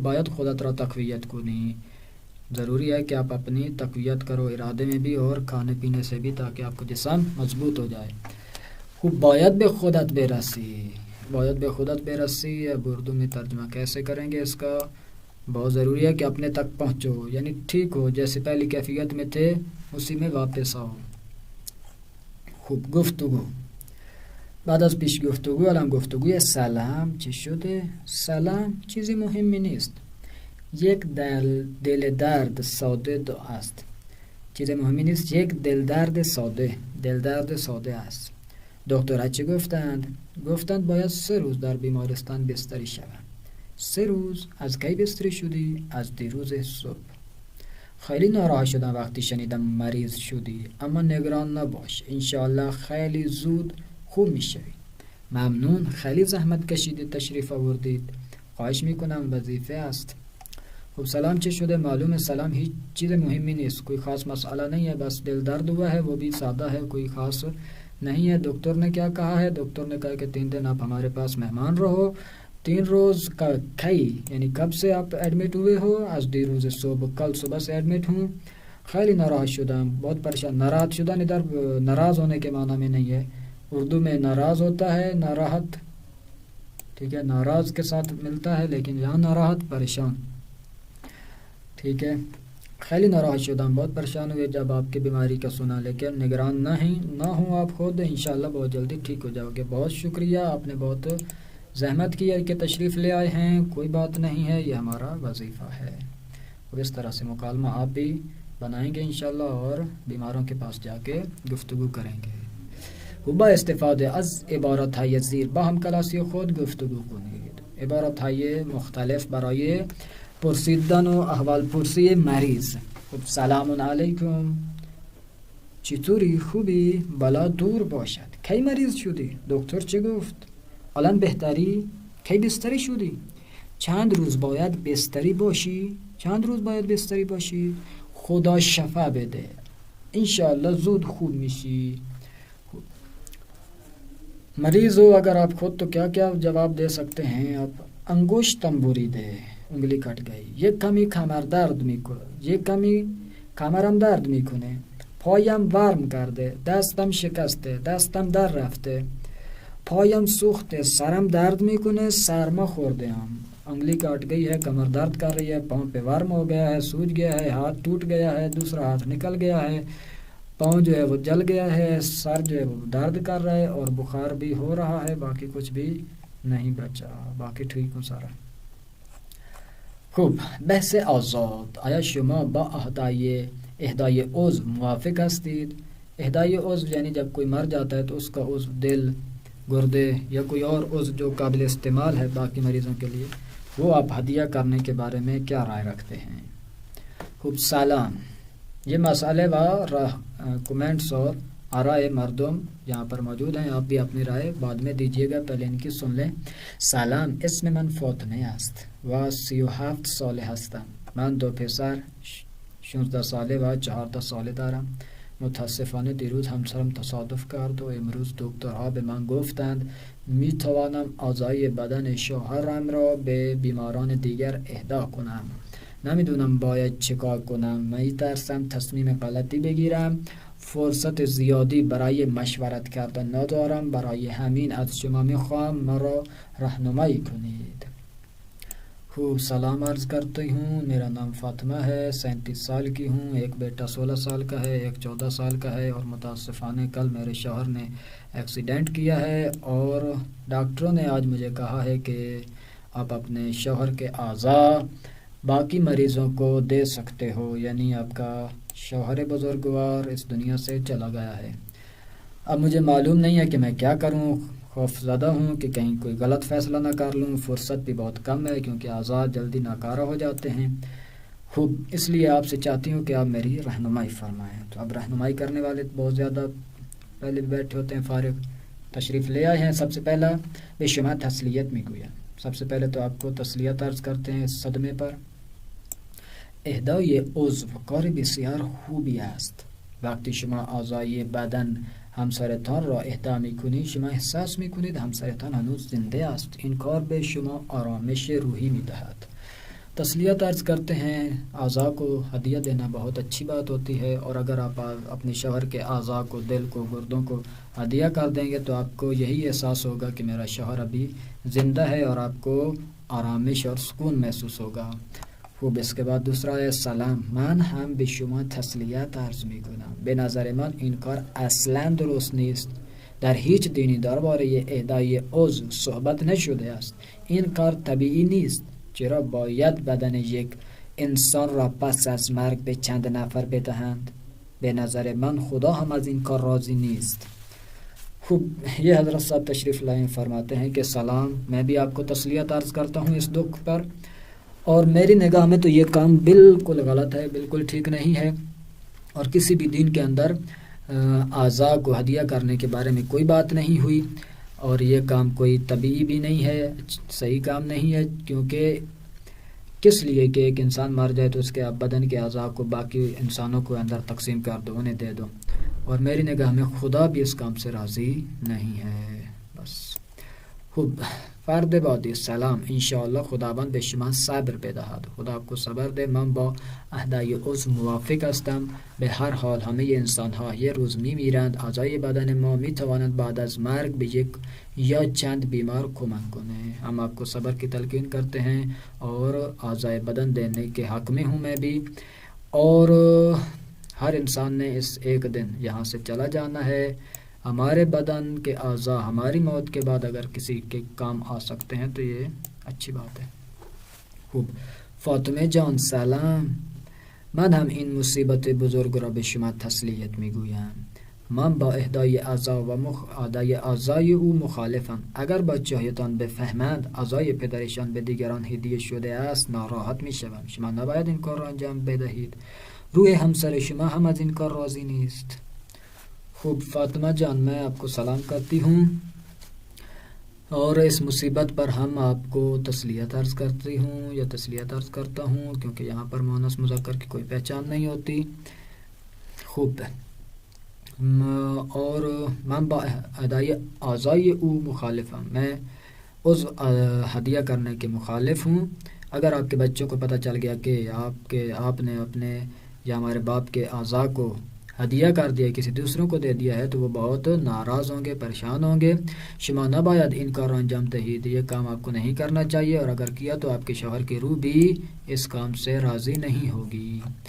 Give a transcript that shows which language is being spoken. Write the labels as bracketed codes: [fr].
[fa] باید خودت را تقویت کنی. [ur] ضروری ہے کہ آپ اپنی تقویت کرو، ارادے میں بھی اور کھانے پینے سے بھی، تاکہ آپ کا جسم مضبوط ہو جائے. [fa] خوب، باید به خودت برسی. باید به خودت برسی. [ur] اب اردو میں ترجمہ کیسے کریں گے اس کا؟ بہت ضروری ہے کہ اپنے تک پہنچو، یعنی ٹھیک ہو، جیسے پہلی کیفیت میں تھے اسی میں واپس آؤ. [fa] خوب، گفتگو. بعد از پیش گفتگو الان گفتگوی سلام. چی شده؟ سلام چیزی مهمی نیست. یک دل درد ساده است. چیز مهمی نیست. یک دل درد ساده است. دکترها چی گفتند؟ گفتند باید 3 روز در بیمارستان بستری شوم. 3 روز؟ از کی بستری شدی؟ از دیروز صبح. خیلی ناراحت شدم وقتی شنیدم مریض شدی، اما نگران نباش، انشاءالله خیلی زود خوب میشوی. ممنون، خیلی زحمت کشیدید تشریف آوردید. خواهش میکنم، وظیفه است. خب سلام چه شده؟ معلوم سلام هیچ چیز مهمی نیست، [ur] کوئی خاص مسئلہ نہیں ہے، بس دل درد ہوا ہے، وہ بھی سادہ ہے، کوئی خاص نہیں ہے. ڈاکٹر نے کیا کہا ہے؟ ڈاکٹر نے کہا کہ 3 دن آپ ہمارے پاس مہمان رہو. 3 روز کا کئی یعنی کب سے آپ ایڈمٹ ہوئے ہو؟ [fa] از دیروز صبح، [ur] کل صبح سے ایڈمٹ ہوں. [fa] خیلی ناراض شدم، [ur] بہت پریشان. ناراض شدن ادھر ناراض ہونے کے معنی میں نہیں ہے، اردو میں ناراض ہوتا ہے ناراحت، ٹھیک ہے، ناراض کے ساتھ ملتا ہے، لیکن یہاں ناراحت پریشان، ٹھیک ہے. [fa] خیلی ناراض شدم، [ur] بہت پریشان ہوئے جب آپ کی بیماری کا سنا، لیکن نگران نہ ہوں آپ خود، انشاءاللہ بہت جلدی ٹھیک ہو جاؤ گے. بہت شکریہ، آپ نے بہت زحمت کی ہے کہ تشریف لے آئے ہیں. کوئی بات نہیں ہے، یہ ہمارا وظیفہ ہے. اور اس طرح سے مکالمہ آپ بھی بنائیں گے انشاءاللہ، اور بیماروں کے پاس جا کے گفتگو کریں گے. [fa] با استفاده از عبارت‌های زیر با هم کلاسی خود گفتگو کنید. عبارت‌های مختلف برای پرسیدن و احوال پرسی مریض. خب سلام علیکم، چطوری؟ خوبی؟ بلا دور باشد. کی مریض شدی؟ دکتر چه گفت؟ الان بهتری؟ کی بستری شدی؟ چند روز باید بستری باشی؟ چند روز باید بستری باشی؟ خدا شفا بده، انشاءاللہ زود خوب میشی. [ur] مریض ہو اگر آپ خود تو کیا کیا جواب دے سکتے ہیں آپ؟ [fa] انگشتم بریده، [ur] انگلی کٹ گئی. [fa] یک کمی کمر درد میکنه، یک کمی کمرم درد میکنه. پایم ورم کرده، دستم شکسته، دستم در رفته. پایم سوخته، سرم درد میکنه، سرما خورده ام. [ur] انگلی کٹ گئی ہے، کمر درد کر رہی ہے، پاؤں پہ ورم ہو گیا ہے، سوج گیا ہے، ہاتھ ٹوٹ گیا ہے، دوسرا ہاتھ نکل گیا ہے، پاؤں جو ہے وہ جل گیا ہے، سر جو ہے وہ درد کر رہا ہے، اور بخار بھی ہو رہا ہے. باقی کچھ بھی نہیں بچا، باقی ٹھیک ہوں سارا. [fa] خوب، بحث آزاد. آیا شما با اهدای عضو موافق هستید؟ [ur] اهدای عضو یعنی جب کوئی مر جاتا ہے تو اس کا عضو، دل، گردے یا کوئی اور عضو جو قابل استعمال ہے باقی مریضوں کے لیے، وہ آپ ہدیہ کرنے کے بارے میں کیا رائے رکھتے ہیں؟ خوب سلام. یہ مسئلے و کومنٹس اور آرائے مردم یہاں پر موجود ہیں. آپ بھی اپنی رائے بعد میں دیجیے گا، پہلے ان کی سن لیں. [fa] سلام، اسم من فاطمه است و 37 ساله هستم. من 2 پسر 16 ساله و 14 ساله دارم. متاسفانه دیروز همسرم تصادف کرد و امروز دکترها به من گفتند می توانم اعضای بدن شوهرم را به بیماران دیگر اهدا کنم. نمیدونم باید چیکار کنم. می ترسم تصمیم غلطی بگیرم. فرصت زیادی برای مشورت کردن ندارم. برای همین از شما میخوام مرا رهنمایی کنید. [ur] خوب سلام عرض کرتی ہوں. میرا نام فاطمہ ہے، 37 سال کی ہوں. ایک بیٹا 16 سال کا ہے، ایک 14 سال کا ہے، اور متاسفانہ کل میرے شوہر نے ایکسیڈنٹ کیا ہے اور ڈاکٹروں نے آج مجھے کہا ہے کہ آپ اپنے شوہر کے اعضاء باقی مریضوں کو دے سکتے ہو، یعنی آپ کا شوہر بزرگوار اس دنیا سے چلا گیا ہے. اب مجھے معلوم نہیں ہے کہ میں کیا کروں. خوف زدہ ہوں کہ کہیں کوئی غلط فیصلہ نہ کر لوں. فرصت بھی بہت کم ہے کیونکہ اعضاء جلدی ناکارہ ہو جاتے ہیں. خوب، اس لیے آپ سے چاہتی ہوں کہ آپ میری رہنمائی فرمائیں. تو اب رہنمائی کرنے والے بہت زیادہ پہلے بیٹھے ہوتے ہیں، فارغ تشریف لے آئے ہیں. سب سے پہلا [fa] به شما تسلیت میگویم. [ur] سب سے پہلے تو آپ کو تسلیت عرض کرتے ہیں اس صدمے پر. [fa] اهدای عضو کار بسیار خوبی است. وقتی شما اعضای بدن همسرتان را اهدا میکنید شما احساس میکنید همسرتان هنوز زنده است. این کار به شما آرامش روحی میدهد. [ur] تسلیت عرض کرتے ہیں اعضاء کو ہدیہ دینا بہت اچھی بات ہوتی ہے، اور اگر آپ اپنے شوہر کے اعضاء کو، دل کو، گردوں کو ہدیہ کر دیں گے تو آپ کو یہی احساس ہوگا کہ میرا شوہر ابھی زندہ ہے، اور آپ کو آرامش اور سکون محسوس ہوگا. [fa] خوب، [ur] اس کے بعد دوسرا ہے [fa] سلام، من هم به شما تسلیت عرض میکنم. به نظر من این کار اصلا درست نیست. در هیچ دینی درباره اهدای عضو صحبت نشده است. این کار طبیعی نیست. چرا باید بدن یک انسان را پس از مرگ به چند نفر بدهند؟ به نظر من خدا هم از این کار راضی نیست. [ur] خوب، یہ حضرت صاحب تشریف لائیں فرماتے ہیں کہ سلام، میں بھی آپ کو تسلیت عرض کرتا ہوں اس دکھ پر، اور میری نگاہ میں تو یہ کام بالکل غلط ہے، بالکل ٹھیک نہیں ہے، اور کسی بھی دین کے اندر اعضاء کو ہدیہ کرنے کے بارے میں کوئی بات نہیں ہوئی، اور یہ کام کوئی طبیعی بھی نہیں ہے، صحیح کام نہیں ہے. کیونکہ کس لیے کہ ایک انسان مر جائے تو اس کے بدن کے اعضاء کو باقی انسانوں کو اندر تقسیم کر دو، انہیں دے دو، اور میری نگاہ میں خدا بھی اس کام سے راضی نہیں ہے. بس. [fa] خوب، فرد بعدی سلام، انشاءالله خداوند به شما صبر بدهد. [ur] خدا آپ کو صبر ده. [fa] من با اهدای عضو موافق هستم. به هر حال همه انسان ها یه روز میمیرند. اعضای بدن ما میتوانند بعد از مرگ به یک یا چند بیمار کمک کنه. [ur] ہم آپ کو صبر کی تلقین کرتے ہیں اور اعضای بدن دینے کے حق میں ہوں میں بھی، اور ہر انسان نے اس ایک دن یہاں سے چلا جانا ہے. ہمارے بدن کے اعضاء ہماری موت کے بعد اگر کسی کے کام آ سکتے ہیں تو یہ اچھی بات ہے. [fa] خوب، فاطمه جان سلام، من هم این مصیبت بزرگ را به شما تسلیت میگویم. من با اهدای اعضا و اعضای او مخالفم. اگر بچه‌هایتان بفهمند اعضای پدرشان به دیگران هدیه شده است ناراحت میشوم. شما نباید این کار را انجام بدهید. روح همسر شما هم از این کار راضی نیست. [ur] خوب، فاطمہ جان، میں آپ کو سلام کرتی ہوں، اور اس مصیبت پر ہم آپ کو تسلیت عرض کرتی ہوں یا تسلیت عرض کرتا ہوں، کیونکہ یہاں پر مؤنث مذکر کی کوئی پہچان نہیں ہوتی. [fa] خوب، اور من با ادای اعضای او مخالفم. [ur] میں عضو ہدیہ کرنے کے مخالف ہوں. اگر آپ کے بچوں کو پتہ چل گیا کہ آپ نے اپنے یا ہمارے باپ کے اعضاء کو ہدیہ کر دیا، کسی دوسروں کو دے دیا ہے، تو وہ بہت ناراض ہوں گے، پریشان ہوں گے. [fa] شما نباید این کار را انجام دهید. [ur] یہ کام آپ کو نہیں کرنا چاہیے، اور اگر کیا تو آپ کے شوہر کی روح بھی اس کام سے راضی نہیں ہوگی.